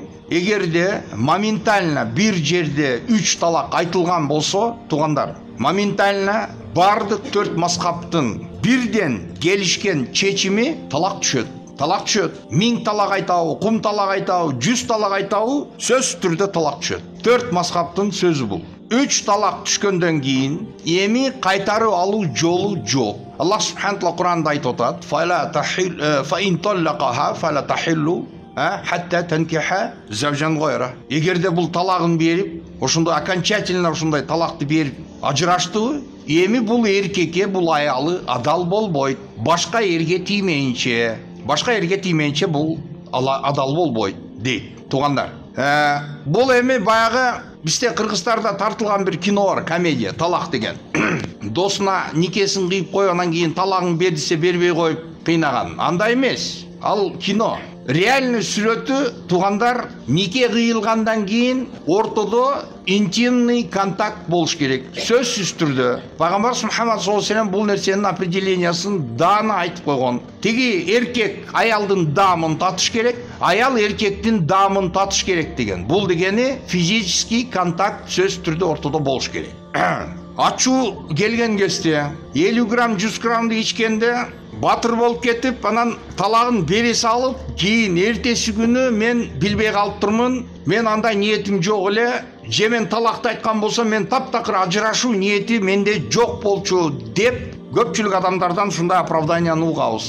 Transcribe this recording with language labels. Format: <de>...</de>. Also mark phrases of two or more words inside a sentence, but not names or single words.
<ky>Эгерде моментально бир жерде 3 талак айтылган болсо, туугандар, моментально бардык 4 мазхабтын бирден келишкен чечими талак түшөт. Талак түшөт. 1000 талак айтабы, 10 талак айтабы, 100 талак айтабы, сөз түрдө талак түшөт. 4 мазхабтын сөзү бул. 3 талак түшкөндөн кийин эми кайтарып алуу жолу жок. Аллах</ky> <ar>سبحانه و</ar> <ky>Куранда айтып атат:</ky> <ar>"فلا تحل فإن طلقها فلا تحل حتى تنكحها زوجا غيره".</ar> <ky>Эгерде бул талагын берип, ошондой окончательно ошондой талакты берип ажыраштыбы, эми бул эркекке, бул аялы адал болбойт. Башка эрге тиймейинче бул адал болбойт дейт, туугандар. Бул эми баягы бизде Кыргыздарда тартылган бир кино бар, комедия, талак деген. Досуна никесин кыйып коюп, анан кийин талагын бер десе бербей коюп кыйнаган. Андай эмес. Ал кино. реальный сүрөтү туугандар нике кыйылгандан кийин ортодо</ky> <ru>интимный контакт</ru> <ky>болуш керек. Сөзсүз түрдө пайгамбарыбыз Мухаммад</ky> <ar>صلى الله عليه و سلم</ar> <ky>бул нерсенин определениясын даана айтып койгон. Тиги эркек аялдын даамын татыш керек, аял эркектин даамын татыш керек деген. Бул дегени</ky> <ru>физический контакт</ru> <ky>сөзсүз түрдө ортодо болуш керек. Ачуу келген кезде 50 грамм 100 граммды ичкенде батыр болуп кетип, анан талагын бере салып, кийин эртеси күнү мен билбей калып турмун, мен андай ниетим жок эле, же мен талакты айткан болсом, мен таптакыр ажырашуу ниети менде жок болчу деп көпчүлүк адамдардан ушундай оправданияны угабыз.</ky>